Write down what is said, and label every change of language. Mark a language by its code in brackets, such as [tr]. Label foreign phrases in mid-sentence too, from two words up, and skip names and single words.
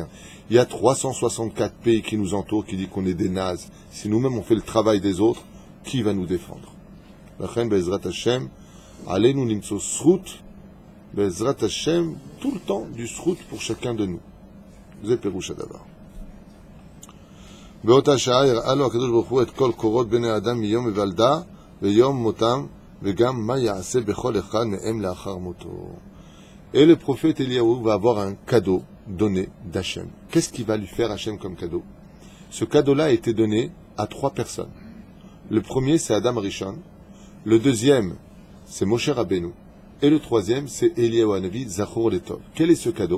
[fr] Il y a 364 pays qui nous entourent, qui disent qu'on est des nazes. Si nous-mêmes on fait le travail des autres, qui va nous défendre? [he] לכן בעזרת השם, [fr] allez-nous nimtso srout, [he] בעזרת השם, [fr] tout le temps du srout pour chacun de nous. Vous êtes Péroucha d'abord. [he] באותה שעה הראה לו הקדוש ברוך הוא את כל קורות בני האדם מיום היוולדה ויום מותם וגם מה יעשה בכל אחד מהם לאחר מותו. [fr] Et le prophète Eliyahu va avoir un cadeau donné d'Hachem. Qu'est-ce qu'il va lui faire Hachem comme cadeau? Ce cadeau-là a été donné à 3 personnes. Le premier, c'est Adam Rishon. Le deuxième, c'est Moshe Rabbeinu. Et le troisième, c'est Eliyahu Hanavi [he] זכור לטוב. [fr] Quel est ce cadeau?